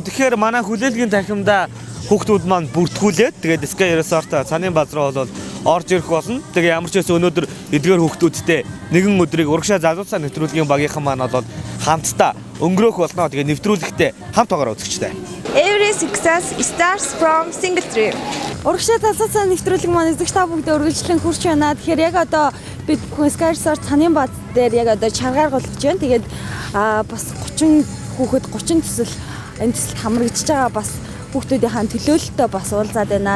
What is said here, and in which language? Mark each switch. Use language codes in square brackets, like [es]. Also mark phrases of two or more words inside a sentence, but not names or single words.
[mn] Тэгэхээр манай хүлээлгийн танхимдаа хүүхдүүд маань бүртгүүлээд тэгээд Sky Resort Цанын бааз руу бол орж ирэх болно. Тэгээ ямар ч байсан өнөөдөр эдгээр хүүхдүүдтэй нэгэн өдрийг урагшаа залуусаа нэвтрүүлгийн багийнхан маань бол хамтдаа өнгөрөөх болно. Тэгээ нэвтрүүлэгтээ хамт байгаараа үзэгчтэй. [en] Every success starts from single tree. [mn] Урагшаа залуусаа нэвтрүүлэг маань үзэгч та бүгдээ үргэлжлэн хүрч байна. Тэгэхээр яг одоо бид Sky Resort Цанын бааз дээр яг одоо чаргаар голгож байна. Тэгээд бас 30 хүүхэд 30 төсөл энэ төсөлд хамрагдж байгаа бас хүүхдүүдийнхээ төлөөлөлтөд бас уулзаад байна.